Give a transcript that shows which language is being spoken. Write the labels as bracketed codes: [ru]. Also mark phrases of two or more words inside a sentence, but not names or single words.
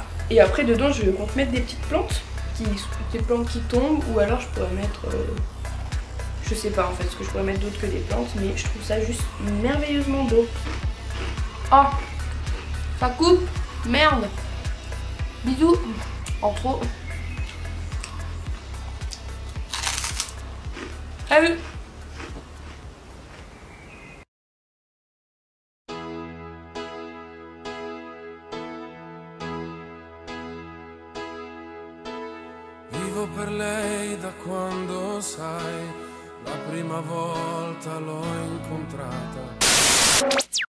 [fr] Et après dedans je compte mettre des petites plantes qui tombent, ou alors je pourrais mettre, je sais pas en fait ce que je pourrais mettre d'autre que des plantes, mais je trouve ça juste merveilleusement beau. Oh, ça coupe, merde. Bisous. En trop. Salut. [it] Vivo per lei da quando sai, la prima volta l'ho incontrata.